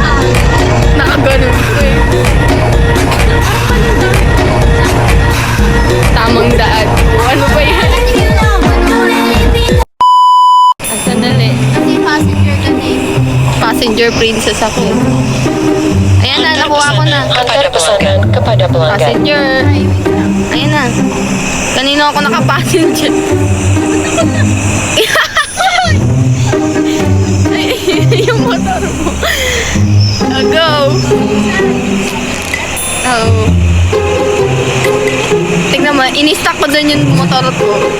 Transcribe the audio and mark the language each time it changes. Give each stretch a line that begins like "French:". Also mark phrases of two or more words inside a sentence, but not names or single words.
Filipino: Nakaganon ko eh. Tamang daan. Ano ba yan? Ang sandali. Kasi passenger ka na eh.
English: Passenger princess
Filipino: ako. Ayan na, nakuha ko na.
Indonesian: Antar pesanan kepada pelanggan.
Filipino: Passenger. Ayan na. Kanina ako naka-passenger. Yung motor mo. Go! Oh. Tignan mo, in-stack ko dun yung motor ko.